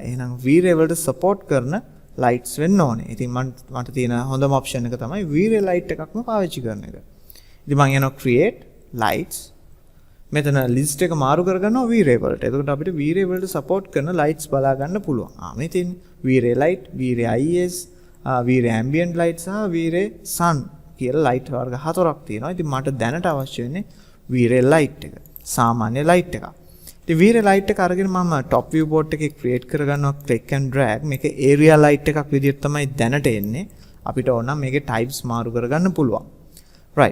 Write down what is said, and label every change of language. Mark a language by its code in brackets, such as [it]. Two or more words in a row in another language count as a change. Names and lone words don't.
[si] එහෙනම් V-ray වලට සපෝට් කරන ලයිට්ස් වෙන්න ඕනේ. ඉතින් මට තියෙන හොඳම ඔප්ෂන් එක තමයි V-ray ලයිට් එකක්ම පාවිච්චි කරන එක. ඉතින් මම යනවා [en] create lights. [si] මෙතන ලිස්ට් එක මාරු කරගන්නවා V-ray වලට. එතකොට අපිට V-ray වලට සපෝට් කරන ලයිට්ස් බලා ගන්න පුළුවන්. මේ තියෙන V-ray light, V-ray IS, V-ray ambient light සහ V-ray sun කියලා ලයිට් වර්ග හතරක් තියෙනවා. ඉතින් මට දැනට අවශ්‍ය වෙන්නේ V-ray light එක. සාමාන්‍ය light එකක්. ඉතින් V-ray light එක අරගෙන මම [en] top view board [si] එකේ create කරගන්නවා [en] click and drag. [si] මේක [en] area light [si] එකක් විදිහට තමයි දැනට එන්නේ. අපිට ඕන නම් මේකේ types මාරු කරගන්න පුළුවන්. right.